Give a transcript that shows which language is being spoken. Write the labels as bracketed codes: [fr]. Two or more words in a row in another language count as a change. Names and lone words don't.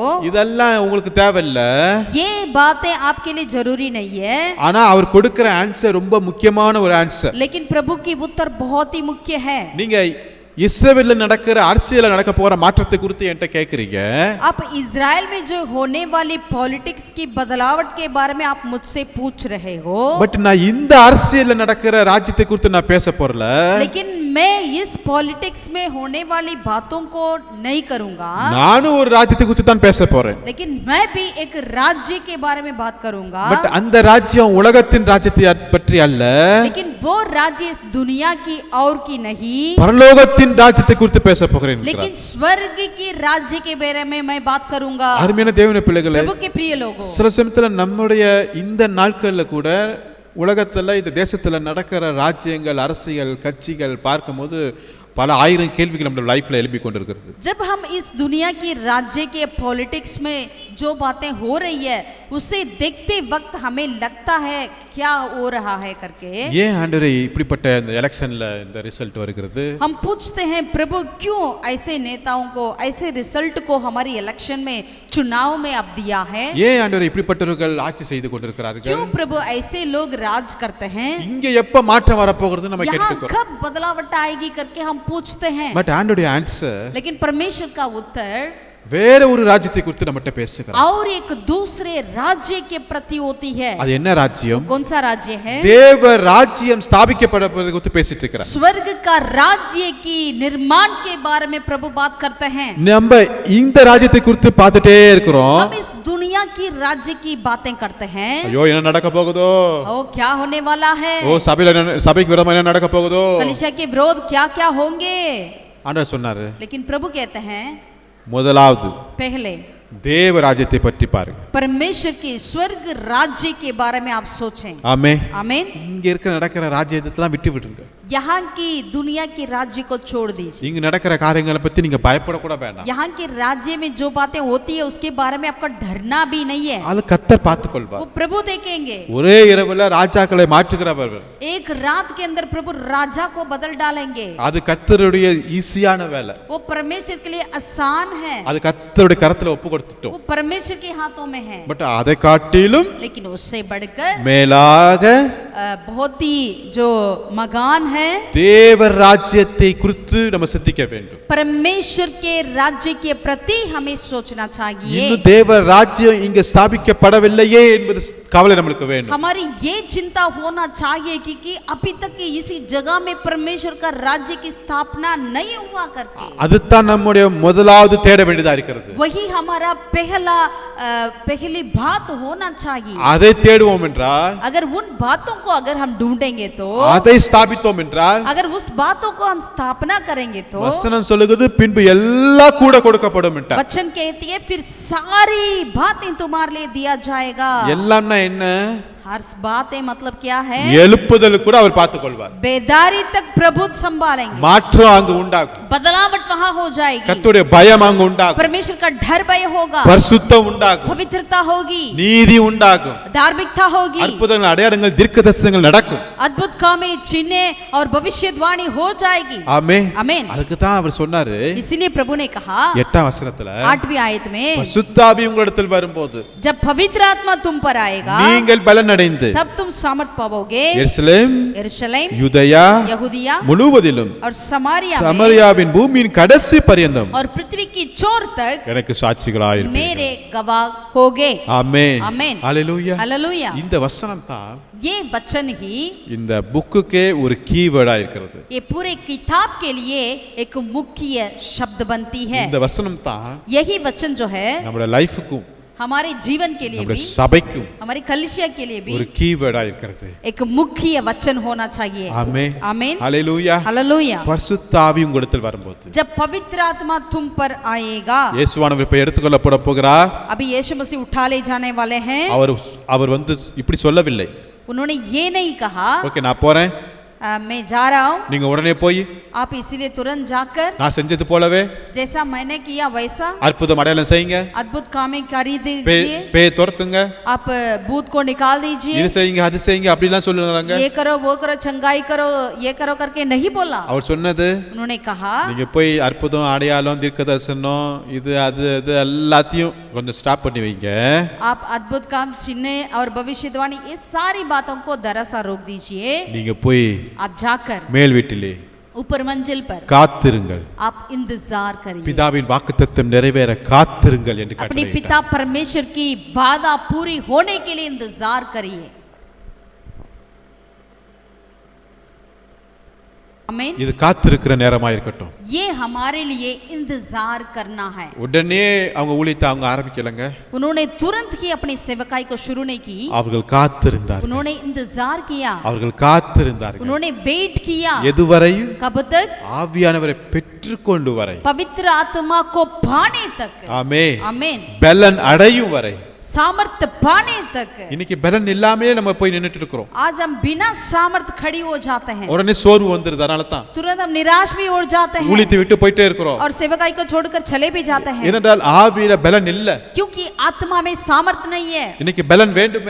[ta] இதெல்லாம் உங்களுக்கு தேவையில்ல. [hi] ये बातें आपके लिए जरूरी नहीं है. [ta] ஆனா அவர் கொடுக்கிற ஆன்சர் ரொம்ப முக்கியமான ஒரு ஆன்சர். [hi] लेकिन प्रभु की उत्तर बहुत ही मुख्य है. [ta] நீங்க இஸ்ரவேல்ல நடக்கிற அரசியல்ல நடக்க போற மாற்றத்தை குறித்து என்கிட்ட கேக்குறீங்க. [hi] आप इजराइल में जो होने वाली पॉलिटिक्स की बदलावट के बारे में आप मुझसे पूछ रहे हो. [ta] பட் நான் இந்த அரசியல்ல நடக்கிற ராஜ்யத்தை குறித்து நான் பேச போறல. [hi] लेकिन मैं इस पॉलिटिक्स में होने वाली बातों को नहीं करूंगा. [ta] நானும் ஒரு ராஜ்யத்தை குறித்து தான் பேச போறேன். [hi] लेकिन मैं भी एक राज्य के बारे में बात करूंगा. [ta] பட் அந்த ராஜ்யம் உலகத்தின் ராஜ்யத்தை பற்றி அல்ல. [hi] लेकिन वो राज्य इस दुनिया की और की नहीं. [ta] பரலோகத்தின் ராஜ்யத்தை குறித்து பேச போகிறேன். [hi] लेकिन स्वर्ग की राज्य के बारे में मैं बात करूंगा. [ta] அருமையான தேவனுடைய பிள்ளைகளே, [hi] प्रभु के प्रिय लोगों, [ta] சில சமயத்துல நம்முடைய இந்த நாட்கள்ல கூட உலகத்துல இந்த தேசத்துல நடக்கிற ராஜ்யங்கள் அரசியல் கட்சிகள் பார்க்கும்போது பல ஆயிரம் கேள்விகள் நம்ம லைஃப்ல எழுப்பி கொண்டிருக்கிறது. [hi] जब हम इस दुनिया की राज्य के पॉलिटिक्स में जो बातें हो रही है उसे देखते वक्त हमें लगता है क्या हो रहा है करके. [ta] ஏன் ஆண்டவரே இப்படிப்பட்ட இந்த எலெக்ஷன்ல இந்த ரிசல்ட் வருகிறது? [hi] हम पूछते हैं प्रभु क्यों ऐसे नेताओं को ऐसे रिजल्ट को हमारी इलेक्शन में चुनाव में अब दिया है? [ta] ஏன் ஆண்டவரே இப்படிப்பட்டவர்கள் ஆட்சி செய்து கொண்டிருக்கிறார்கள்? [hi] क्यों प्रभु ऐसे लोग राज करते हैं? [ta] இங்க எப்ப மாற்றம் வர போகிறது நம்ம [hi] यहाँ [ta] கேட்டுக்கிறோம். [hi] कब बदलावट आएगी करके हम पूछते हैं. [ta] பட் ஆண்டவருடைய ஆன்சர் [hi] लेकिन परमेश्वर का उत्तर [ta] வேற ஒரு ராஜ்யத்தை குறித்து நம்மட்ட பேசுகிறார். [hi] और एक दूसरे राज्य के प्रति होती है. [ta] அது என்ன ராஜ்யம்? [hi] कौन सा राज्य है? [ta] தேவ ராஜ்யம் ஸ்தாபிக்கப்படுவதை குறித்து பேசிட்டு இருக்கிறார். [hi] स्वर्ग का राज्य की निर्माण के बारे में प्रभु बात करते हैं. [ta] நம்ம இந்த ராஜ்யத்தை குறித்து பார்த்துட்டே இருக்கிறோம். [hi] हम इस दुनिया की राज्य की बातें करते हैं. [ta] ஐயோ என்ன நடக்க போகுதோ? [hi] ओ क्या होने वाला है? [ta] ஓ சபைக்கு விரோதமா என்ன நடக்க போகுதோ? [hi] कलीसिया के विरोध क्या क्या होंगे? [ta] ஆண்டவர் சொன்னாரு, [hi] लेकिन प्रभु कहते हैं [ta] முதலாவது [hi] पहले [ta] தேவ ராஜ்யத்தை பற்றி பாருங்க. [hi] परमेश्वर के स्वर्ग राज्य के बारे में आप सोचें. [ta] ஆமென். [hi] आमीन. [ta] இங்க இருக்க நடக்கிற ராஜ்யத்தெல்லாம் விட்டு விடுங்க. [hi] यहाँ की दुनिया की राज्य को छोड़ दीजिए. [ta] இங்க நடக்கிற காரியங்களை பத்தி நீங்க பயப்பட கூட வேண்டாம். [hi] यहाँ के राज्य में जो बातें होती है उसके बारे में आपका डरना भी नहीं है. [ta] அது கர்த்தர் பார்த்துக் கொள்வார். [hi] वो प्रभु देखेंगे. [ta] ஒரே இரவுல ராஜாக்களை மாற்றுகிறவர். [hi] एक रात के अंदर प्रभु राजा को बदल डालेंगे. [ta] அது கர்த்தருடைய ஈஸியான வேலை. [hi] वो परमेश्वर के लिए आसान है. [ta] அது கர்த்தருடைய கரத்துல ஒப்பு கொடுத்துட்டோம். [hi] वो परमेश्वर के हाथों में है. [ta] பட் அதை காட்டிலும் [hi] लेकिन उससे बढ़कर [ta] மேலாக [hi] बहुत ही जो मगान है [ta] தேவ ராஜ்யத்தை குறித்து நம்ம சிந்திக்க வேண்டும். [hi] परमेश्वर के राज्य के प्रति हमें सोचना चाहिए. [ta] இன்னும் தேவ ராஜ்யம் இங்க ஸ்தாபிக்கப்படவில்லையே என்பது கவலை நமக்கு வேண்டும். [hi] हमारी ये चिंता होना चाहिए कि अभी तक इसी जगह में परमेश्वर का राज्य की स्थापना नहीं हुआ करके. [ta] அதுதான் நம்முடைய முதலாவது தேட வேண்டியதா இருக்கிறது. [hi] वही हमारा पहली बात होना चाहिए. [ta] அதை தேடுவோம் என்றால், [hi] अगर उन बातों को अगर हम ढूंढेंगे तो, [ta] அதை ஸ்தாபித்தோம் என்றால், [hi] अगर उस बातों को हम स्थापना करेंगे तो [ta] வசனம் சொல்லுகிறது பின்பு எல்லாம் கூட கொடுக்கப்படும் என்றார். [hi] वचन कहती है फिर सारी बातें तुम्हारे लिए दिया जाएगा. [ta] எல்லாம்னா என்ன? [hi] हर बातें मतलब क्या है? [ta] எழுப்புதல் கூட அவர் பார்த்துக் கொள்வார். [hi] बेदारी तक प्रभु संभालेंगे. [ta] மாற்றம் அங்கு உண்டாகும். [hi] बदलावट वहां हो जाएगी. [ta] கர்த்தருடைய பயம் அங்கு உண்டாகும். [hi] परमेश्वर का डर भय होगा. [ta] பரிசுத்தம் உண்டாகும். [hi] पवित्रता होगी. [ta] நீதி உண்டாகும். [hi] धार्मिकता होगी. [ta] அற்புதங்கள் அடையாளங்கள் தீர்க்கதரிசனங்கள் நடக்கும். [hi] अद्भुत कामें चिन्ह और भविष्यवाणी हो जाएगी. [ta] ஆமென். [hi] आमीन. [ta] அதுக்கு தான் அவர் சொன்னாரு [hi] इसीलिए प्रभु ने कहा [ta] 8ஆம் வசனத்துல, [hi] 8वीं आयत में [ta] பரிசுத்தாவி உங்களிடத்தில் வரும்போது [hi] जब पवित्र आत्मा तुम पर आएगा [ta] நீங்கள் பலன் அடைந்து [hi] तब तुम सामर्थ पाओगे. [ta] எருசலேம், [hi] यरूशलेम, [ta] யூதேயா [hi] यहूदिया [ta] முழுவதிலும் [hi] और समारिया में [ta] சமரியாவின் பூமியின் கடைசி பரியந்தம் [hi] और पृथ्वी की छोर तक [ta] எனக்கு சாட்சிகளாய் இருப்பீர்கள். [hi] मेरे गवाह होगे. [ta] ஆமென். [hi] आमीन. [ta] ஹalleluya. [hi] हालेलुया. [ta] இந்த வசனம் தான் [hi] ये वचन ही [ta] இந்த புக்குக்கே ஒரு கீவேர்டா இருக்கிறது. [hi] ये पूरे किताब के लिए एक मुख्य शब्द बनती है. [ta] இந்த வசனம் தான் [hi] यही वचन जो है [ta] நம்மளுடைய லைஃப்க்கும் [hi] हमारे जीवन के लिए [ta] நம்மளுடைய [hi] भी [ta] சபைக்கும் [hi] हमारी कलिसिया के लिए भी [ta] ஒரு கீவேர்டா இருக்கிறது. [hi] एक मुख्य वचन होना चाहिए. [ta] ஆமென். [hi] आमीन. [ta] ஹalleluya. [hi] हालेलुया. [ta] பரிசுத்தாவி உங்களிடத்தில் வரும்போது [hi] जब पवित्र आत्मा तुम पर आएगा. [ta] இயேசுவானவர் இப்ப எடுத்துக்கொள்ளப்பட போகிறார். [hi] अभी यीशु मसीह उठा ले जाने वाले हैं. [ta] அவர் வந்து இப்படி சொல்லவில்லை. [hi] उन्होंने ये नहीं कहा [ta] ஓகே நான் போறேன், [hi] मैं जा रहा हूँ, [ta] நீங்க உடனே போய் [hi] आप इसीलिए तुरंत जाकर [ta] நான் செஞ்சது போலவே [hi] जैसा मैंने किया वैसा [ta] அற்புதம் அடையாளம் செய்யுங்க, [hi] अद्भुत कामें कर दीजिए, [ta] பேய் துரத்துங்க, [hi] आप भूत को निकाल दीजिए, [ta] இது செய்யுங்க அது செய்யுங்க அப்படிலாம் சொல்லுறாங்க. [hi] ये करो वो करो चंगाई करो ये करो करके नहीं बोला. [ta] அவர் சொன்னது [hi] उन्होंने कहा [ta] நீங்க போய் அற்புதம் அடையாளம் தீர்க்கதரிசனம் இது அது இது எல்லாத்தையும் கொஞ்சம் ஸ்டாப் பண்ணி வைங்க. [hi] आप अद्भुत काम चिन्ह और भविष्यवाणी इस सारी बातों को दरअसल रोक दीजिए. [ta] நீங்க போய் [hi] आप जाकर [ta] மேல் வீட்டிலே [hi] ऊपर मंजिल पर [ta] காத்திருங்கள், [hi] आप इंतजार करिए, [ta] பிதாவின் வாக்குத்தத்தம் நிறைவேற காத்திருங்கள் என்று [hi] अपने [ta] கட்டளையிட்டார். [hi] पिता परमेश्वर की वादा पूरी होने के लिए इंतजार करिए. आमीन. [ta] இது காத்திருக்கிற நேரமா இருக்கட்டும். [hi] ये हमारे लिए इंतजार करना है. [ta] உடனே அவங்க ஊழியத்தை அவங்க ஆரம்பிக்கலங்க, [hi] उन्होंने तुरंत ही अपनी सेवकाई को शुरू नहीं की, [ta] அவர்கள் காத்திருந்தார்கள், [hi] उन्होंने इंतजार किया, [ta] அவர்கள் காத்திருந்தார்கள். [hi] उन्होंने वेट किया. [ta] எதுவரை? [hi] कब तक? [ta] ஆவியானவரை பெற்றுக்கொண்டு வரை, [hi] पवित्र आत्मा को पाने तक. [ta] ஆமென். [hi] आमीन. [ta] பலன் அடையும் வரை. [hi] सामर्थ पाने तक. [ta] இன்னைக்கு பலன் இல்லாமலே நம்ம போய் நின்னுட்டு இருக்கிறோம். [hi] आज हम बिना सामर्थ खड़ी हो जाते हैं, [ta] உடனே சோர்வு வந்துருது, அதனால தான் [hi] तुरंत हम निराश भी हो जाते हैं [ta] ஊழியத்தை விட்டு போயிட்டே இருக்கிறோம். [hi] और सेवकाई को छोड़कर चले भी जाते हैं, [ta] ஏனென்றால் ஆவியில பலன் இல்ல. [hi] क्योंकि आत्मा में सामर्थ नहीं है. [ta] இன்னைக்கு பலன் வேண்டுமே,